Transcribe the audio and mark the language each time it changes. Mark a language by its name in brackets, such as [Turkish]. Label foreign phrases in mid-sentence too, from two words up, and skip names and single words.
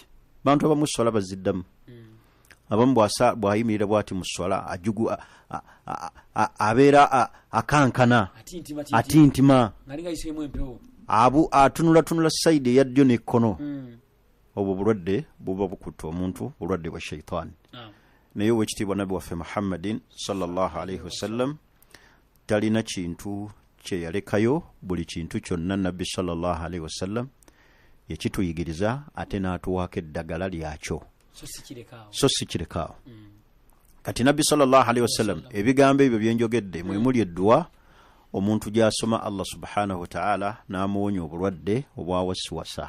[Ganda] Bantu abamu swala baziddamu. Abamu bw'ayimirira bw'ati mu swala abeera akankana, atintima, atunula sayidi eya ddyo n'ekkono. Obwo bulwadde buba bukutte omuntu, bulwadde bwa shaitani. Naye ow'ekitiibwa Nabbi waffe Muhammadin [Arabic] صلى الله عليه وسلم [Ganda] talina kintu kye yalekayo. Buli kintu kyonna Nabbi [Arabic] صلى الله عليه وسلم [Ganda] yakituyigiriza, ate n'atuwaako eddagala lyakyo, so si kirekaawo. Kati Nabbi [Arabic] صلى الله عليه وسلم [Ganda] ebigambo ebyo byenjogedde mwe muli edduwa omuntu gy'asoma [Arabic] الله سبحانه وتعالى [Ganda] n'amuwonya obulwadde obwa wasiwasa.